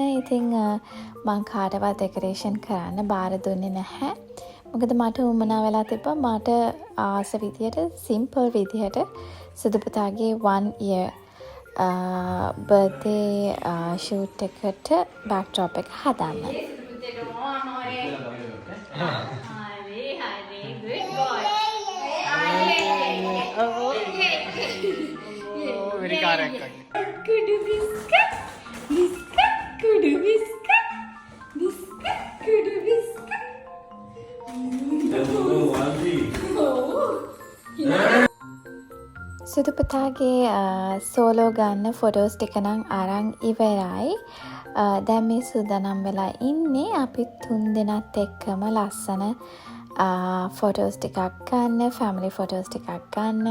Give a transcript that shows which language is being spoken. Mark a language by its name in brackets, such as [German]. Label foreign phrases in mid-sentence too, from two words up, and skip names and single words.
[Sinhala] ඉතින් මං කාටවත් ඩෙකරේෂන් කරන්න බාර දුන්නේ නැහැ. මොකද මට උවමනා වෙලා තිබ්බා මට ආස විදියට සිම්පල් විදියට සුදු පුතාගේ 1 [English] year birthday shoot [Sinhala] එකට backdrop එක හදන්න. [English] good boy. Very correct. Kudu biscuit, biscuit, kudu biscuit, biscuit, kudu biscuit. [Sinhala] සුදු පුතාගේ සෝලෝ ගන්න ෆොටෝස් ටික නම් අරන් ඉවරයි. දැන් මේ සූදානම් වෙලා ඉන්නේ අපි 3 දෙනාත් එක්කම ලස්සන ෆොටෝස් ටිකක් ගන්න, [English] family photos [Sinhala] ටිකක් ගන්න.